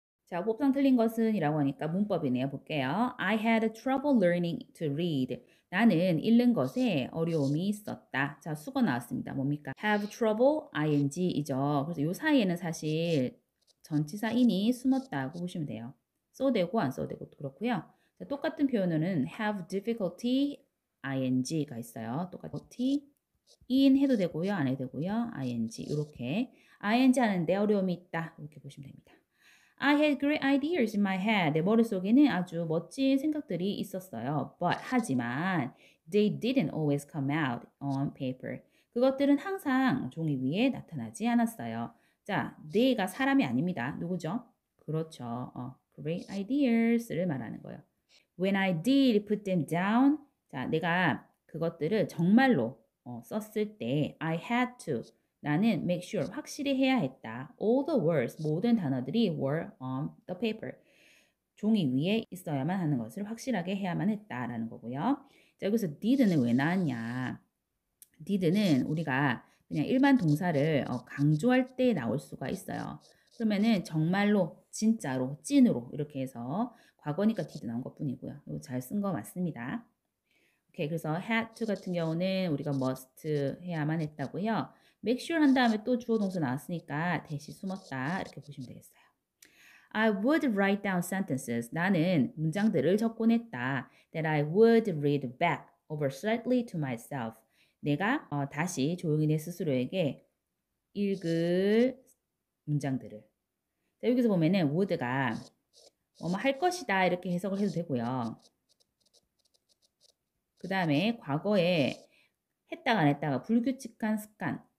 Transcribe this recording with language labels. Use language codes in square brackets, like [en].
[ko] 자, 법상 틀린 것은 이라고 하니까 문법이네요. 볼게요. [en] I had trouble learning to read. [ko] 나는 읽는 것에 어려움이 있었다. 자, 수거 나왔습니다. 뭡니까? [en] have trouble, [ko] ing이죠. 그래서 요 사이에는 사실 전치사 in이 숨었다고 보시면 돼요. 써도 되고 안 써도 되고 그렇고요. 자, 똑같은 표현으로는 [en] have difficulty, [ko] ing가 있어요. difficulty, in 해도 되고요. 안 해도 되고요. ing 이렇게 ing 하는데 어려움이 있다. 이렇게 보시면 됩니다. [en] I had great ideas in my head. [ko] 내 머릿속에는 아주 멋진 생각들이 있었어요. [en] But [ko] 하지만 [en] they didn't always come out on paper. [ko] 그것들은 항상 종이 위에 나타나지 않았어요. 자, they가 사람이 아닙니다. 누구죠? 그렇죠. great ideas를 말하는 거예요. [en] When I did put them down. [ko] 자, 내가 그것들을 정말로 썼을 때 [en] I had to. [ko] 나는 make sure 확실히 해야 했다. [en] All the words [ko] 모든 단어들이 [en] were on the paper. [ko] 종이 위에 있어야만 하는 것을 확실하게 해야만 했다라는 거고요. 자, 여기서 did는 왜 나왔냐? did는 우리가 그냥 일반 동사를 강조할 때 나올 수가 있어요. 그러면은 정말로, 진짜로, 찐으로 이렇게 해서 과거니까 did 나온 것 뿐이고요. 잘 쓴 거 맞습니다. 오케이, 그래서 had to 같은 경우는 우리가 must 해야만 했다고요. make sure 한 다음에 또 주어 동사 나왔으니까 대시 숨었다 이렇게 보시면 되겠어요. [en] I would write down sentences. [ko] 나는 문장들을 적곤 했다. [en] That I would read back over slightly to myself. [ko] 내가 다시 조용히 내 스스로에게 읽을 문장들을. 자, 여기서 보면은 would가 뭐뭐 할 것이다 이렇게 해석을 해도 되고요. 그 다음에 과거에 했다가 안 했다가 불규칙한 습관.